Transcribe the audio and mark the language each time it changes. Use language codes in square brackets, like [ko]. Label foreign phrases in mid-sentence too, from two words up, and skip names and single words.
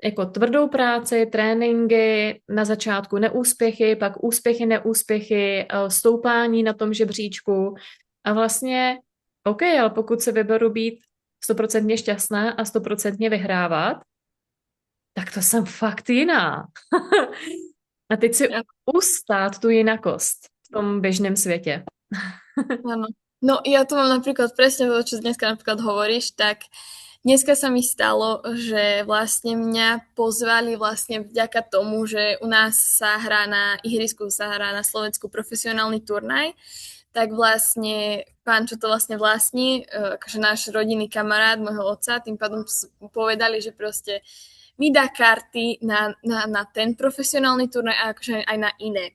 [cs] jako tvrdou práci, tréninky, na začátku neúspěchy, pak úspěchy, neúspěchy, stoupání na tom žebříčku a vlastně, OK, ale pokud se vyberu být 100% šťastná a 100% vyhrávat, tak to jsem fakt jiná. A teď si ustát tu jinakost v tom běžném světě. [sk] Áno. No ja to mám napríklad presne to, čo dneska napríklad hovoríš, tak dneska sa mi stalo, že vlastne mňa pozvali vlastne vďaka tomu, že u nás sa hrá na ihrisku, sa hrá na Slovensku profesionálny turnaj, tak vlastne pán, čo to vlastne vlastní, akože náš rodinný kamarát môjho otca, tým pádom povedali, že proste mi dá karty na ten profesionálny turnaj a akože aj na iné.